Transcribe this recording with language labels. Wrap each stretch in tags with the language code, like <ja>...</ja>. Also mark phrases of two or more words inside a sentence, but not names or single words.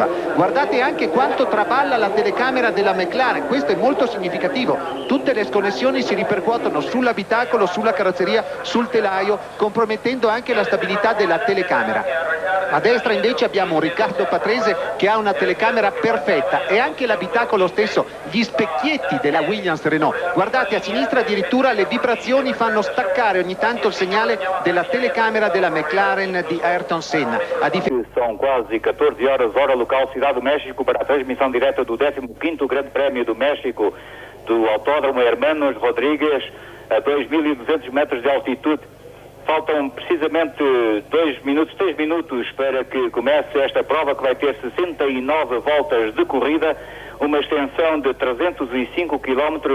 <it>Guardate anche quanto traballa la telecamera della McLaren, questo è molto significativo, tutte le sconnessioni si ripercuotono sull'abitacolo, sulla carrozzeria, sul telaio, compromettendo anche la stabilità della telecamera. A destra invece abbiamo un Riccardo Patrese che ha una telecamera perfetta e anche l'abitacolo stesso, gli specchietti della Williams Renault. Guardate, a sinistra addirittura le vibrazioni fanno staccare ogni tanto il segnale della telecamera della McLaren di Ayrton Senna.</it> <pt>São quase 14 horas, hora local, Cidade do México, para a transmissão direta do 15º Grande Prémio do México, do Autódromo Hermanos Rodrigues, a 2.200 metros de altitude. Faltam precisamente 3 minutos para que comece esta prova, que vai ter 69 voltas de corrida, uma extensão de 305 km.</pt>